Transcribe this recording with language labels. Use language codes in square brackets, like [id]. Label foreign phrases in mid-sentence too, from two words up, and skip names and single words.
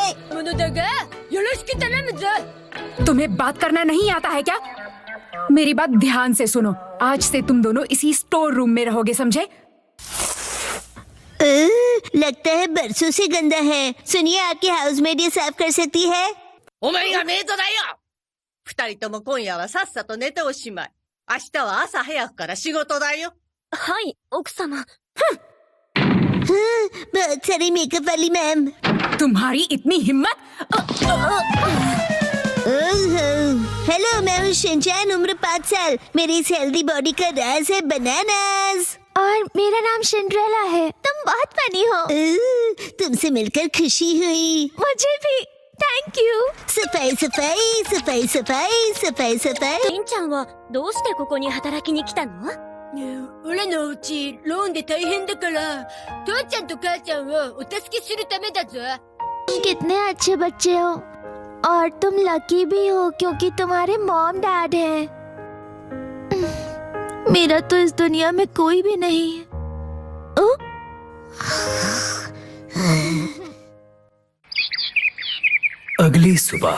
[hi] तुम्हें बात करना नहीं आता है क्या? मेरी बात ध्यान से सुनो। आज से तुम दोनों इसी स्टोर रूम में रहोगे, समझे? लगता है बरसों से गंदा है। सुनिए, आपकी हाउसमेड ये साफ कर सकती है? [ja] お前がメイドだよ。二人とも今夜はさっさと寝ておしまい。明日は朝早くから仕事だよ。はい、奥様。 [hi] बहुत सारी [en] makeup wali ma'am. [hi] तुम्हारी इतनी हिम्मत? हेलो, मैं हूँ शिनचैन, उम्र 5 साल। मेरी इस हेल्दी बॉडी का राज है बनानास। और मेरा नाम सिंड्रेला है। तुम बहुत फनी हो। तुमसे मिलकर खुशी हुई। मुझे भी। [en] thank you. [hi] सफाई सफाई सफाई सफाई सफाई सफाई। [ja] りんちゃんはどうしてここに働きに来たの？俺のうちローンで大変だから父ちゃんと母ちゃんをお助けするためだぞ。 [hi] तुम कितने अच्छे बच्चे हो और तुम लकी भी हो क्योंकि तुम्हारे मॉम डैड हैं। मेरा तो इस दुनिया में कोई भी नहीं है। अगली सुबह